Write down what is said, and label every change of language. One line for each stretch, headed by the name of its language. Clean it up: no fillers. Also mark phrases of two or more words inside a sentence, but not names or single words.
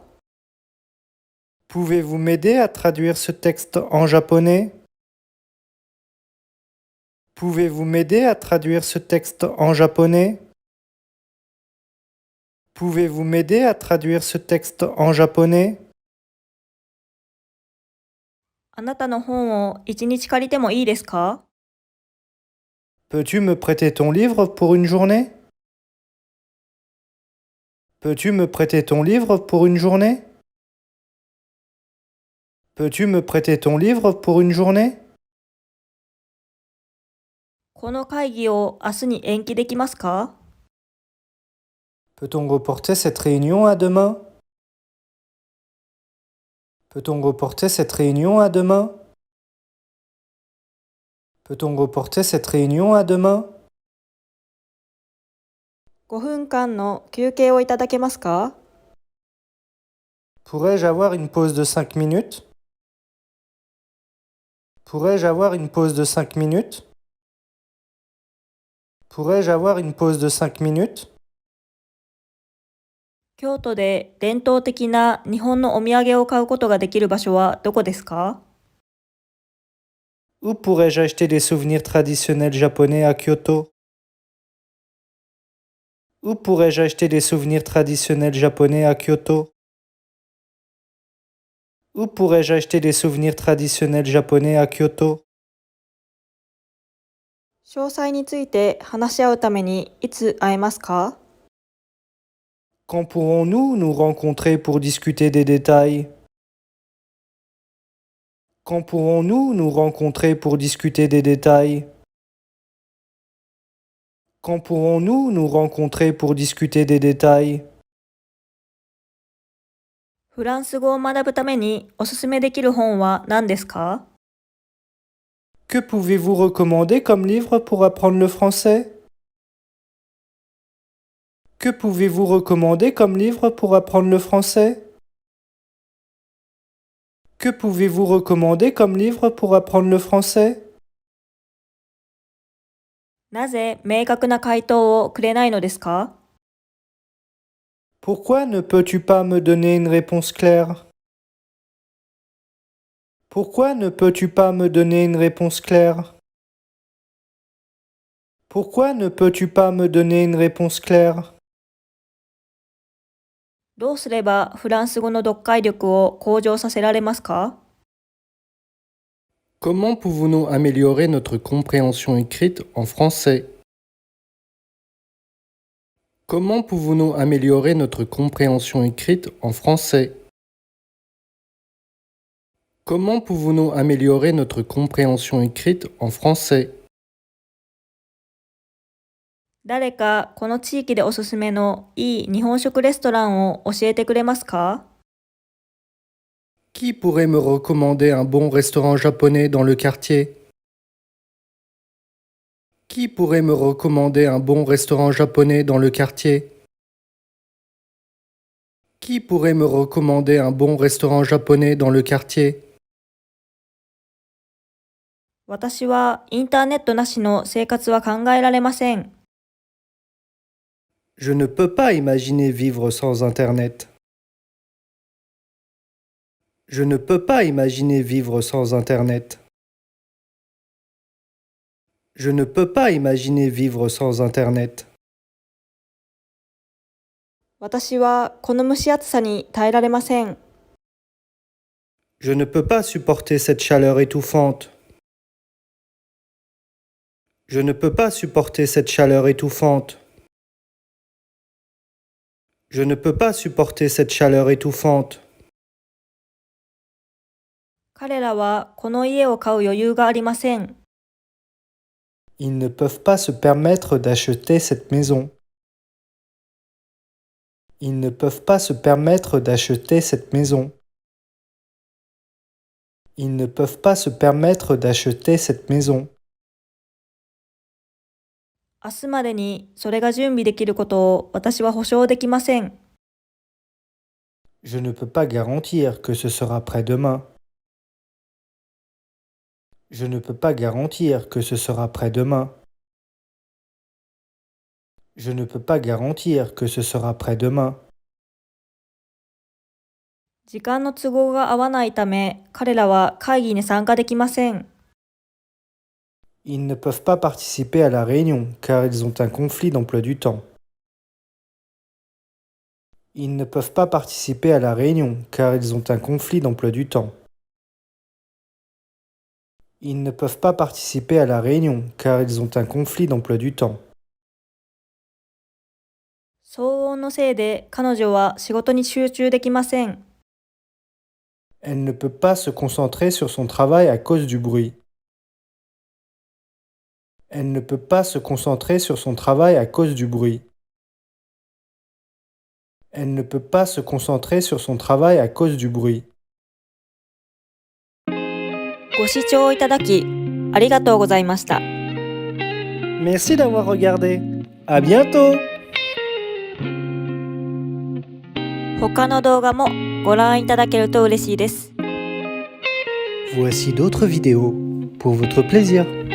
French: Pouvez-vous m'aider à traduire ce texte en japonais? Pouvez-vous m'aider à traduire ce texte en japonais? Pouvez-vous m'aider à traduire ce texte en japonais?
Japanese: あなたの本を一日借りてもいいですか？
French: Peux-tu me prêter ton livre pour une journée? Peux-tu me prêter ton livre pour une journée? Peux-tu me prêter ton livre pour une journée?
Japanese: この会議を明日に延期できますか？
French: Peut-on reporter cette réunion à demain? Peut-on reporter cette réunion à demain? Peut-on reporter cette réunion à demain?
Japanese: 5分間の休憩をいただけますか？
French: Pourrais-je avoir une pause de 5 minutes? Pourrais-je avoir une pause de 5 minutes? Pourrais-je avoir une pause de 5 minutes?
Japanese: 京都で伝統的な日本のお土産を買うことができる場所はどこですか？
French: Où pourrais-je acheter des souvenirs traditionnels japonais à Kyoto? Où pourrais-je acheter des souvenirs traditionnels japonais à Kyoto? Où pourrais-je acheter des souvenirs traditionnels japonais à Kyoto?
Japanese: 詳細について話し合うためにいつ会えますか？
French: Quand pourrons-nous nous rencontrer pour discuter des détails? Quand pourrons-nous nous rencontrer pour discuter des détails? Quand pourrons-nous nous rencontrer pour discuter des détails?
Japanese: フランス語を学ぶためにおすすめできる本は何ですか？
French: Que pouvez-vous recommander comme livre pour apprendre le français? Que pouvez-vous recommander comme livre pour apprendre le français? Que pouvez-vous recommander comme livre pour apprendre le français?
Japanese: なぜ明確な回答をくれないのですか？
French: Pourquoi ne peux-tu pas me donner une réponse claire? Pourquoi ne peux-tu pas me donner une réponse claire? Pourquoi ne peux-tu pas me donner une réponse claire?
Japanese: どうすればフランス語の読解力を向上させられますか？
French: Comment pouvons-nous améliorer notre compréhension écrite en français? Comment pouvons-nous améliorer notre compréhension écrite en français? Comment pouvons-nous améliorer notre compréhension écrite en français?
Japanese: 誰かこの地域でおすすめのいい日本食レストランを教えてくれますか？
French: Qui pourrait me recommander un bon restaurant japonais dans le quartier? Qui pourrait me recommander un bon restaurant japonais dans le quartier? Qui pourrait me recommander un bon restaurant japonais dans le quartier?
Japanese: 私はインターネットなしの生活は考えられません。
French: Je ne peux pas imaginer vivre sans Internet. Je ne peux pas imaginer vivre sans Internet. Je ne peux pas imaginer vivre sans Internet.
Japanese: 私はこの蒸し暑さに耐えられません。
French: Je ne peux pas supporter cette chaleur étouffante. Je ne peux pas supporter cette chaleur étouffante. Je ne peux pas supporter cette chaleur étouffante.
Japanese: 彼らはこの家を買う余裕がありません。
French: Ils ne peuvent pas se permettre d'acheter cette maison. Ils ne peuvent pas se permettre d'acheter cette maison. Ils ne peuvent pas se permettre d'acheter cette maison.
Japanese: 明日までにそれが準備できることを私は保証できません。
French: Je ne peux pas garantir que ce sera prêt demain. Je ne peux pas garantir que ce sera prêt demain. Je ne peux pas garantir que ce sera prêt demain.
Japanese: 時間の都合が合わないため、彼らは会議に参加できません。
French: Ils ne peuvent pas participer à la réunion car ils ont un conflit d'emploi du temps. Ils ne peuvent pas participer à la réunion car ils ont un conflit d'emploi du temps. Ils ne peuvent pas participer à la réunion car ils ont un conflit d'emploi du temps.
Japanese: 騒音のせいで彼女は仕事に集中できません。
French: Elle ne peut pas se concentrer sur son travail à cause du bruit. Elle ne peut pas se concentrer sur son travail à cause du bruit. Elle ne peut pas se concentrer sur son travail à cause du bruit.
Japanese: ご視聴いただきありがとうございました。
French: Merci d'avoir regardé. À bientôt!
Japanese: 他の動画もご覧いただけると嬉しいです。
French: Voici d'autres vidéos pour votre plaisir.